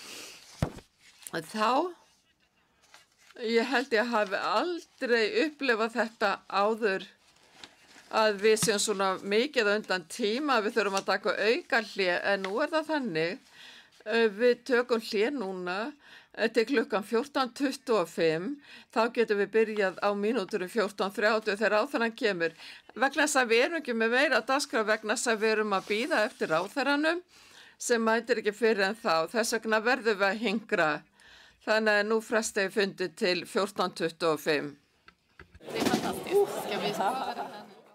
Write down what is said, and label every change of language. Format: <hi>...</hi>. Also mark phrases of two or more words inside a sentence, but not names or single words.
<is>Þá, ég held ég hafi aldrei upplifað þetta áður að við séum svona mikið undan tíma að við þurfum að taka auka hlé, en nú það þannig, við tökum hlé núna til klukkan 14:25, þá getum við byrjað á mínútur 14:30 þegar ráðherrann kemur. Vegna þess að við erum ekki með meira dagskrá vegna þess að við erum að bíða eftir ráðherranum sem mætir ekki fyrir en þá. Þess vegna verðum við að hingra. Þannig að nú fresta ég fundi til 14:25.</is> <sv>Det är fantastiskt. Ska vi spara den här?</sv>